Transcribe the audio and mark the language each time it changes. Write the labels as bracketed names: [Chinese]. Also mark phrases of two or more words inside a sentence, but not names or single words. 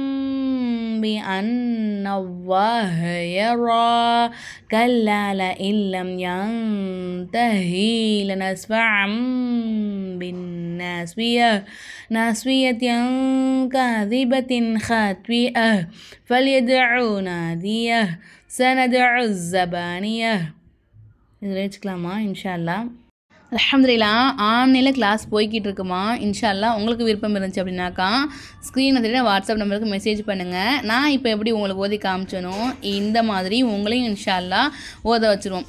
[Arabic] بأن الله يرى كلا لئن لم ينتهي لنسفعا بالناصية كاذبة خاطئة فليدعوا ناديه سندع الزبانية. [Tamil] இதில் வச்சுக்கலாமா [Arabic] إن شاء الله. [Tamil] அல்ஹம்துலில்லாஹ் [English] online class [Tamil] போய்கிட்டு இருக்குமா. [Arabic] إن شاء الله [Tamil] உங்களுக்கு விருப்பம் இருந்துச்சு அப்படின்னாக்கா ஸ்க்ரீனில் தெரியும் [English] WhatsApp number message [Tamil] பண்ணுங்கள். நான் இப்போ எப்படி உங்களுக்கு ஓதி காமிச்சனோ இந்த மாதிரி உங்களையும் [Arabic] إن شاء الله [Tamil] ஓத வச்சுருவோம்.